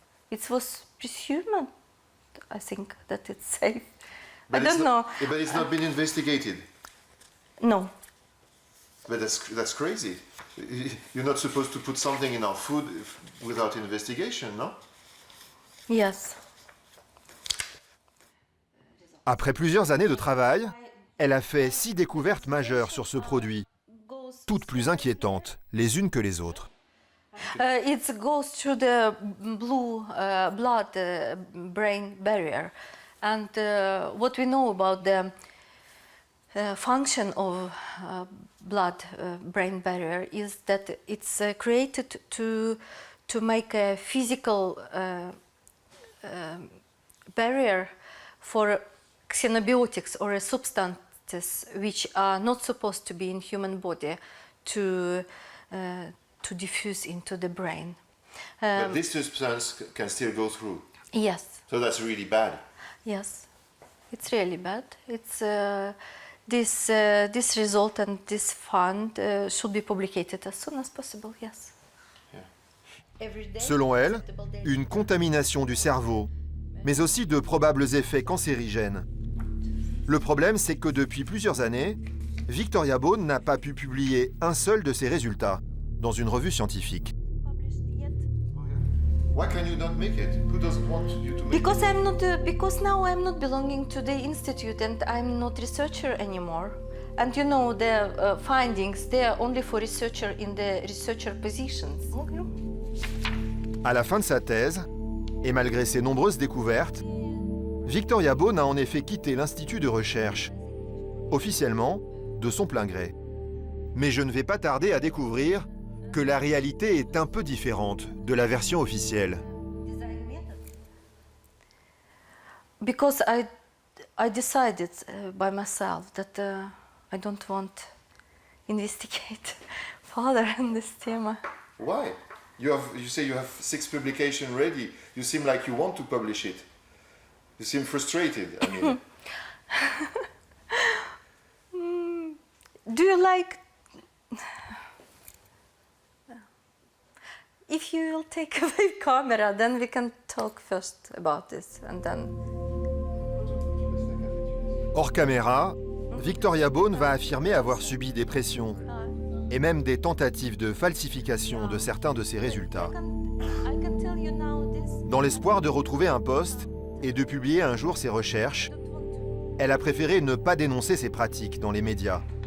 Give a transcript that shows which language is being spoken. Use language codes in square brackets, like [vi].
[en] It was presumed, I think, that it's safe. I don't know. But it's not been investigated. No. But that's crazy. You're not supposed to put something in our food without investigation, no? Yes. [fr] Après plusieurs années de travail, elle a fait 6 découvertes majeures sur ce produit, toutes plus inquiétantes les unes que les autres. [en] It goes through the blood-brain barrier. And what we know about the function of blood-brain barrier is that it's created to make a physical barrier for xenobiotics or substances which are not supposed to be in human body to diffuse into the brain. But this substance can still go through. Yes. So that's really bad. Yes, it's really bad. It's this result and this fund should be publicated as soon as possible. Yes. [fr] Selon elle, une contamination du cerveau, mais aussi de probables effets cancérigènes. Le problème, c'est que depuis plusieurs années, Victoria Bone n'a pas pu publier un seul de ses résultats dans une revue scientifique. [en] Why can you not make it? Who doesn't want you to make because it? Because now I'm not belonging to the institute and I'm not researcher anymore. And you know the findings, they are only for researcher in the researcher positions. [fr] À la fin de sa thèse, et malgré ses nombreuses découvertes, Victoria Bone a en effet quitté l'institut de recherche, officiellement de son plein gré. Mais je ne vais pas tarder à découvrir que la réalité est un peu différente de la version officielle. [en] Because I decided by myself that I don't want investigate further in this theme. Why? You say you have 6 publications ready. You seem like you want to publish it. You seem frustrated. I mean. Do you like? If you will take away camera, then we can talk first about this, and then. [fr] Hors caméra, Victoria Bone va affirmer avoir subi des pressions et même des tentatives de falsification de certains de ses résultats. Dans l'espoir de retrouver un poste et de publier un jour ses recherches, elle a préféré ne pas dénoncer ses pratiques dans les médias.